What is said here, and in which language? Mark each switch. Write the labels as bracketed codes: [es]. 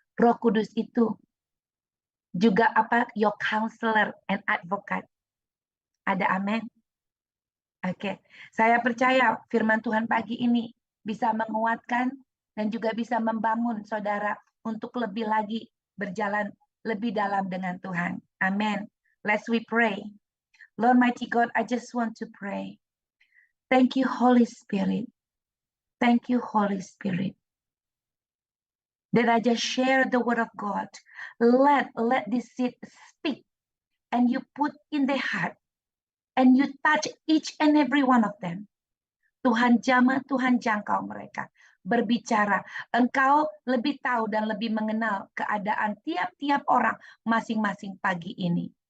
[id] Roh Kudus itu juga [en] your counselor and advocate. [id] Ada amin? Oke, saya percaya firman Tuhan pagi ini bisa menguatkan dan juga bisa membangun saudara untuk lebih lagi berjalan lebih dalam dengan Tuhan. Amin. [en] Let's we pray. Lord mighty God, I just want to pray. Thank you, Holy Spirit. Thank you, Holy Spirit. That I just share the word of God. Let this seed speak and you put in their heart and you touch each and every one of them. [id] Tuhan jamah, Tuhan jangkau mereka. Berbicara, Engkau lebih tahu dan lebih mengenal keadaan tiap-tiap orang masing-masing pagi ini.